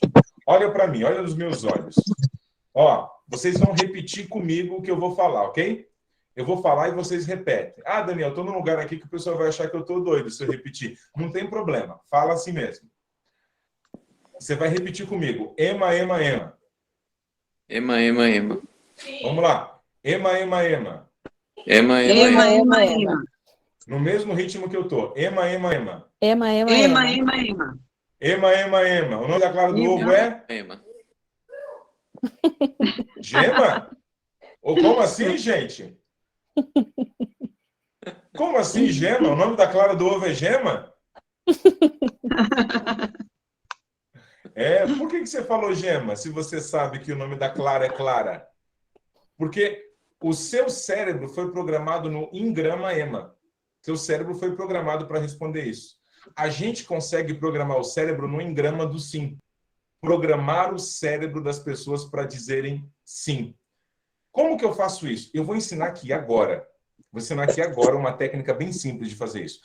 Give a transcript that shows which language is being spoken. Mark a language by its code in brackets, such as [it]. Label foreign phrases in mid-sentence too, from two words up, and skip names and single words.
[pt] Olha para mim, olha nos meus olhos. Ó, vocês vão repetir comigo o que eu vou falar, ok? Eu vou falar e vocês repetem. Ah, Daniel, estou num lugar aqui que o pessoal vai achar que eu estou doido se eu repetir. Não tem problema, fala assim mesmo. Você vai repetir comigo. Ema, ema, ema. Ema, ema, ema. Vamos lá. Ema, ema, ema. Ema, ema, Ema, ema. ema, ema. No mesmo ritmo que eu tô. Ema, ema, ema. Ema, ema, Ema, ema. ema, ema. Ema, ema, ema. O nome da clara do ovo é Ema. Gema? Ou como assim, gente? Como assim, Gema? O nome da clara do ovo é Gema? Por que você falou Gema, se você sabe que o nome da clara é Clara? Porque o seu cérebro foi programado no engrama ema. Seu cérebro foi programado para responder isso. A gente consegue programar o cérebro no engrama do sim. Programar o cérebro das pessoas para dizerem sim. Como que eu faço isso? Eu vou ensinar aqui agora. Vou ensinar aqui agora uma técnica bem simples de fazer isso.